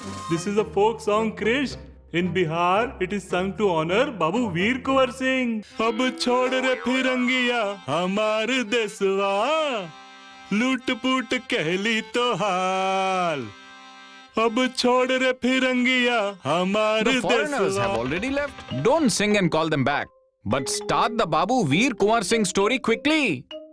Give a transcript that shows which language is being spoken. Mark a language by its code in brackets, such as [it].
[en] This is a folk song, Krish. In Bihar, it is sung to honor Babu Veer Kunwar Singh. [bho] अब छोड़ रे फिरंगिया हमार देसवा, लूट पूट कहली तो हाल। अब छोड़ रे फिरंगिया हमार [en] The foreigners have [bho] देसवा। [en] already left. Don't sing and call them back. But start the Babu Veer Kunwar Singh story quickly.